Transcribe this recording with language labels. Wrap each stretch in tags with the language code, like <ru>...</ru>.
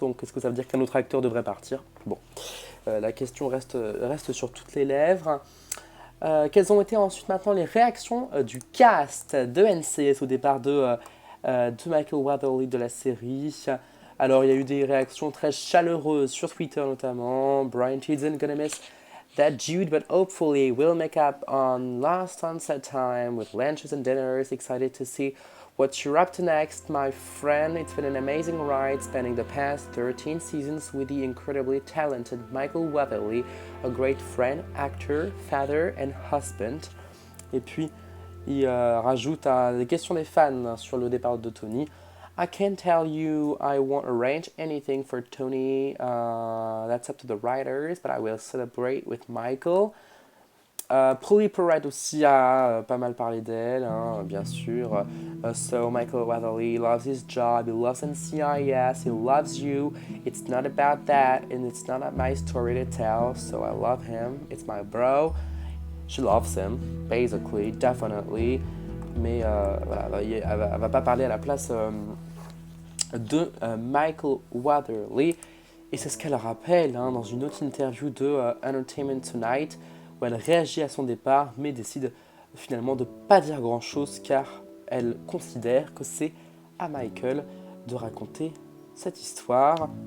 <fr>Donc, qu'est-ce que ça veut dire qu'un autre acteur devrait partir? Bon. La question reste sur toutes les lèvres. Quelles ont été ensuite maintenant les réactions du cast de NCIS au départ de Michael Waterly de la série? Alors, il y a eu des réactions très chaleureuses sur Twitter notamment.</fr> <en>Brian Tidson gonna miss that Jude, but hopefully we'll make up on lost on set time with lunches and dinners. Excited to see What you're up to next, my friend? It's been an amazing ride spending the past 13 seasons with the incredibly talented Michael Weatherly, a great friend, actor, father and husband.</en> <fr>Et puis, il rajoute des questions des fans sur le départ de Tony.</fr> <en>I can't tell you I won't arrange anything for Tony. That's up to the writers, but I will celebrate with Michael.</en> <fr>Polly Perrette aussi a pas mal parlé d'elle, hein, bien sûr.</fr> <en>So Michael Weatherly loves his job, he loves NCIS, he loves you. It's not about that, and it's not my story to tell, so I love him. It's my bro. She loves him, basically, definitely.</en> <fr>Mais voilà, elle va pas parler à la place de Michael Weatherly. Et c'est ce qu'elle rappelle hein, dans une autre interview de Entertainment Tonight, où elle réagit à son départ, mais décide finalement de pas dire grand-chose, car elle considère que c'est à Michael de raconter cette histoire.</fr>